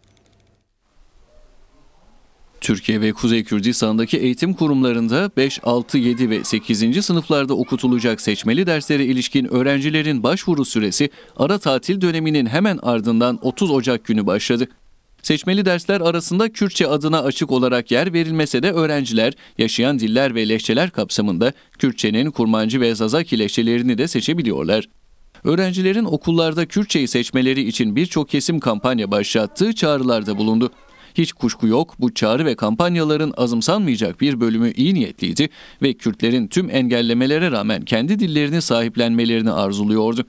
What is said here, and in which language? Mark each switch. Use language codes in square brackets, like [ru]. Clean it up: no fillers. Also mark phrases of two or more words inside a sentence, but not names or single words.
[tr] Türkiye ve Kuzey Kürdistan'daki eğitim kurumlarında 5, 6, 7 ve 8. sınıflarda okutulacak seçmeli derslere ilişkin öğrencilerin başvuru süresi ara tatil döneminin hemen ardından 30 Ocak günü başladı. Seçmeli dersler arasında Kürtçe adına açık olarak yer verilmese de öğrenciler yaşayan diller ve lehçeler kapsamında Kürtçenin Kurmancı ve Zazaki lehçelerini de seçebiliyorlar. Öğrencilerin okullarda Kürtçeyi seçmeleri için birçok kesim kampanya başlattığı çağrılarda bulundu. Hiç kuşku yok, bu çağrı ve kampanyaların azımsanmayacak bir bölümü iyi niyetliydi ve Kürtlerin tüm engellemelere rağmen kendi dillerini sahiplenmelerini arzuluyordu.